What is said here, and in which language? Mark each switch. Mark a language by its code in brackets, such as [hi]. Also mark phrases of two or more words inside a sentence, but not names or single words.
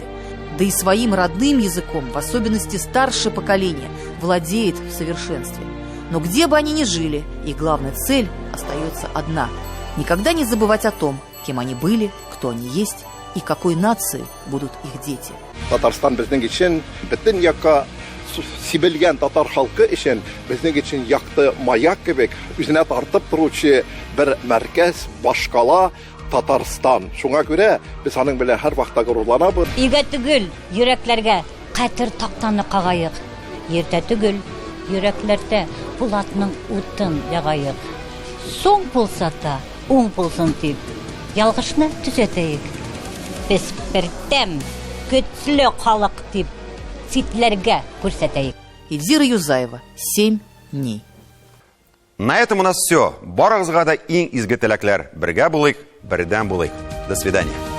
[ru] Да и своим родным языком, в особенности старшее поколение, владеет в совершенстве. Но где бы они ни жили, их главная цель остается одна – никогда не забывать о том, кем они были, кто они есть и какой нации будут их дети. [tt] Татарстан безнең өчен бөтен якка сибелгән татар халкы өчен безнең өчен якты маяк кебек үзенә тартып торучы бер мәркәз, башкала Татарстан. Шуңа күрә без аның белән һәр вакытта горурланабыз. Игә түгел, йөрәкләргә катыр тактаны кагайык. Ертә түгел, йөрәкләрдә булатның утын ягайык. Соң булса да уң булсын дип, ялгышны төзәтәйек. Без бердәм, көчле халык дип, ситләргә күрсәтәйек. Эльзира Юзаева, 7 дней. [ru] На этом у нас все. [tt] Барыгызга да иң изге теләкләр. Бергә булыйк, бердәм булыйк. [ru] До свидания.